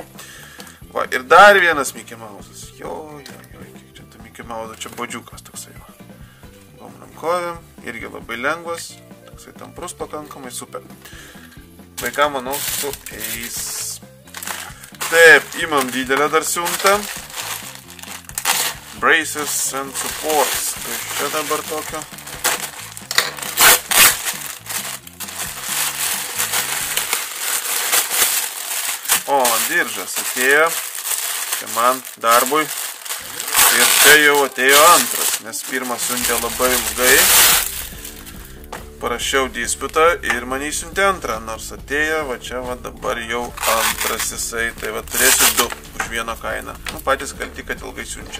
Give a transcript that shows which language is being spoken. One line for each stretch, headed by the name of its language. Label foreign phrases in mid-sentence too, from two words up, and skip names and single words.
Lithuanian: Va, ir dar vienas Mickey Mouse'as. Jo, kiek čia ta Mickey Mouse'as, čia bodžiukas toksai, va. Gomnam kovėm, irgi labai lengvas, toksai tamprus pakankamai, super. Vaikam, manau, su eis. Taip, imam didelę dar siuntą.
English: Braces and supports.
Lithuanian: Tai čia dabar tokio. O, diržas atėjo, čia man darbui, ir čia jau atėjo antras, nes pirmas siuntė labai ilgai, parašiau disputą ir man įsiuntė antrą, nors atėjo, va čia va dabar jau antras jisai, tai va turėsiu 2 už vieną kainą, nu patys kalti, kad ilgai siunčia.